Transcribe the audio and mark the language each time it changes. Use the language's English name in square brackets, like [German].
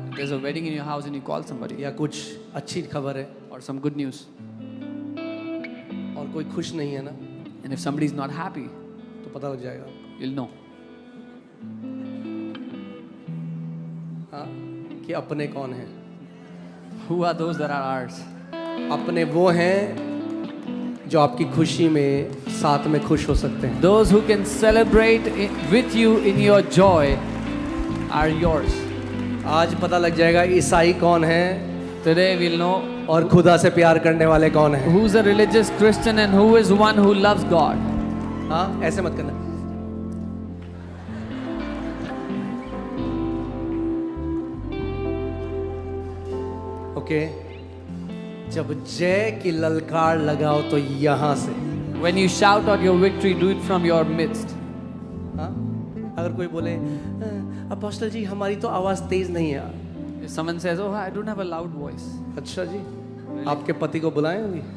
[English] There's a wedding in your house and you call somebody, [Hindi] या कुछ अच्छी खबर है [English] or some good news, [Hindi] और कोई खुश नहीं है ना, [English] and if somebody is not happy, [Hindi] तो पता लग जाएगा [English] you'll know [Hindi] हाँ कि अपने कौन हैं। [English] who are those that are ours. [Hindi] अपने वो हैं जो आपकी खुशी में साथ में खुश हो सकते हैं। [English] Those who can celebrate with you in your joy are yours. [Hindi] आज पता लग जाएगा ईसाई कौन है [English] Today we'll know [Hindi] और खुदा से प्यार करने वाले कौन हैं। [English] who's a religious Christian and who is one who loves God. [Hindi] हाँ ऐसे मत करना। ओके जब जय की ललकार लगाओ तो यहाँ से, [English] When you shout out your victory, do it from your midst. [Hindi] हाँ अगर कोई बोले अपोस्टल जी हमारी तो आवाज तेज नहीं है, [English] If someone says, oh, I don't have a loud voice, [Hindi] अच्छा जी आपके पति को बुलाएं अभी,